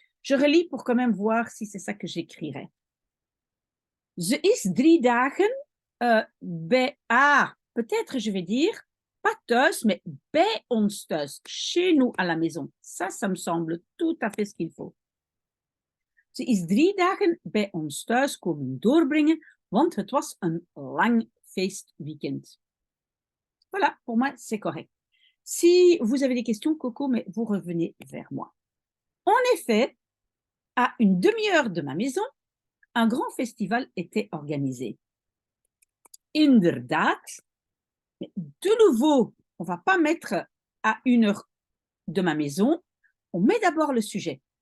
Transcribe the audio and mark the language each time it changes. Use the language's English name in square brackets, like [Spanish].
[French] Je relis pour quand même voir si c'est ça que j'écrirais. [Dutch] Ze is 3 dagen bij... [French] Ah, peut-être je vais dire pas thuis, mais [Dutch] bij ons thuis, [French] chez nous à la maison. Ça me semble tout à fait ce qu'il faut. [Dutch] Ze is 3 dagen bij ons thuis komen doorbrengen, want het was een lang feestweekend. [French] Voilà, pour moi, c'est correct. Si vous avez des questions, Coco, mais vous revenez vers moi. En effet, à une demi-heure de ma maison, un grand festival était organisé. Inderdaad, mais de nouveau, on ne va pas mettre à 1 heure de ma maison, on met d'abord le sujet.